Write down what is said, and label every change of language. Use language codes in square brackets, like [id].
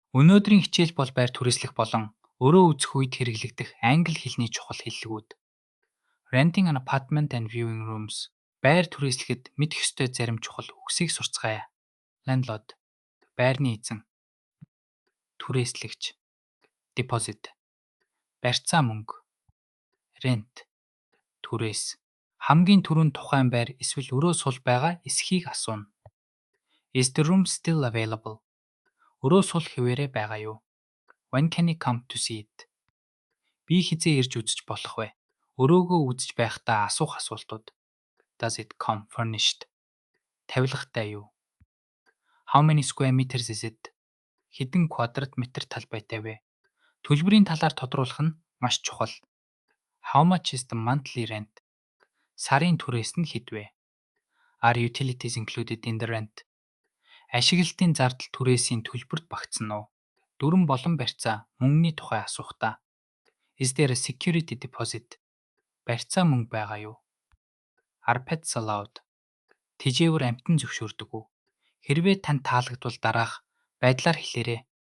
[mn] Өнөөдрийн хичээл бол байр түрээслэх болон өрөө үзэх үед хэрэглэгдэх англи хэлний чухал хэллэгүүд. [en] Renting an apartment and viewing rooms. [mn] Байр түрээслэхэд мэдэх ёстой зарим чухал үгсийг сурцгаая. Landlord. Байрны эзэн. Түрээслэгч. Deposit. Барьцаа мөнгө. Rent. Түрээс. Хамгийн түрүүнд тухайн байр эсвэл өрөө сул байгаа эсхийг асууна. [en] Is the room still available? [mn] Өрөө сул хэвээрээ байгаа юу? [en] When can you come to see it? [mn] Би хизээ ирж үзэж болох вэ? Өрөөгөө үзэж байхдаа асуух асуултууд. [en] Does it come furnished? [mn] Тавилгатай юу? [en] How many square meters is it? [mn] Хэдэн квадрат метр талбайтай вэ? Төлбөрийн талаар тодруулах нь маш чухал. [en] How much is the monthly rent? [mn] Сарын түрээс нь хэд вэ? [en] Are utilities included in the rent? [mn] Ашиглалтын зардал түрээсийн төлбөрт багтсан уу? Дүрэн болон барьцаа мөнгөний тухай асуухдаа. [en] Is there a security deposit? [mn] Барьцаа мөнгө байгаа юу? [en] Are pets allowed? [mn] Тэжээвэр амьтан зөвшөөрдөг үү? Хэрвээ танд таалагдвал дараах байдлаар хэлээрэй.